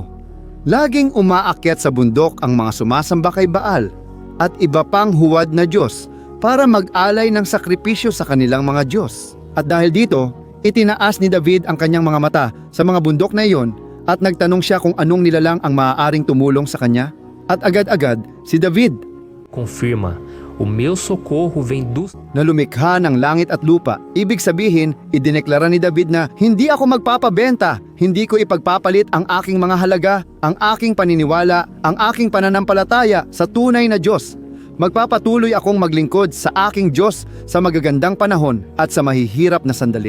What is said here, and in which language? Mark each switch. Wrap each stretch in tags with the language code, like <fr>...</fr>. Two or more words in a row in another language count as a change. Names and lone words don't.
<tl>Laging umaakyat sa bundok ang mga sumasamba kay Baal at iba pang huwad na Diyos para mag-alay ng sakripisyo sa kanilang mga Diyos. At dahil dito, itinaas ni David ang kanyang mga mata sa mga bundok na iyon at nagtanong siya kung anong nilalang ang maaaring tumulong sa kanya. At agad-agad, si David</tl> <pt>Confirma, o meu socorro vem do...</pt> <tl>na lumikha ng langit at lupa. Ibig sabihin, idineklara ni David na hindi ako magpapabenta, hindi ko ipagpapalit ang aking mga halaga, ang aking paniniwala, ang aking pananampalataya sa tunay na Diyos. Magpapatuloy akong maglingkod sa aking Diyos sa magagandang panahon at sa mahihirap na sandali.</tl>